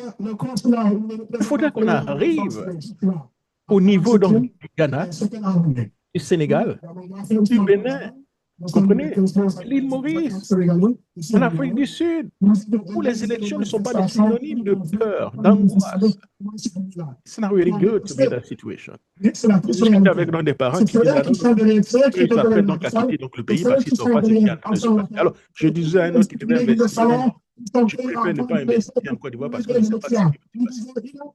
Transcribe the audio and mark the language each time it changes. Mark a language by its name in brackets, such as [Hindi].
[French] Il faudrait qu'on arrive au niveau du Ghana, du Sénégal, du Bénin, vous comprenez, l'île Maurice, en Afrique du Sud, où les élections ne sont pas des synonymes de peur, d'angoisse. [English] It's not really good to be in that situation. [French] Je discute avec l'un des parents qui disent qu'ils s'apprêtent donc à quitter le pays parce qu'ils ne sont pas ce qui est en train de se passer. Alors, je disais à un autre qui devait investir, je préfère ne pas investir en Côte d'Ivoire parce qu'on ne sait pas ce qui va se passer.